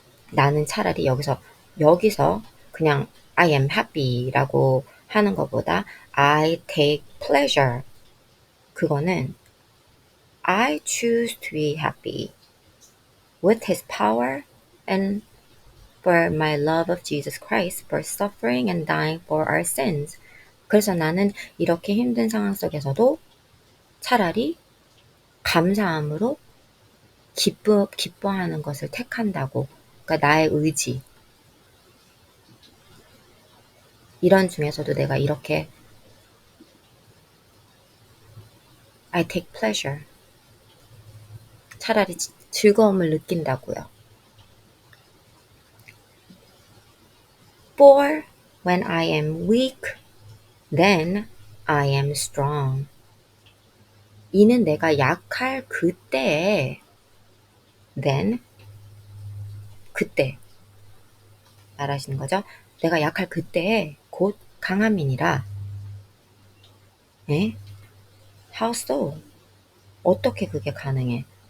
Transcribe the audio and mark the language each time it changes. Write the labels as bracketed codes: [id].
[ko] 나는 차라리 여기서 그냥 [en] I am happy [ko] 라고 하는 것보다 [en] I take pleasure, 그거는 I choose to be happy with his power and for my love of Jesus Christ for suffering and dying for our sins. [ko] 그래서 나는 이렇게 힘든 상황 속에서도 차라리 감사함으로 기뻐하는 것을 택한다고. 그러니까 나의 의지. 이런 중에서도 내가 이렇게 [en] I take pleasure. [ko] 차라리 즐거움을 느낀다고요. [en] For when I am weak, then I am strong. [ko] 이는 내가 약할 그때에, then, 그때 말하시는 거죠. 내가 약할 그때에 곧 강함이니라. 예? [en] How so? [ko] 어떻게 그게 가능해?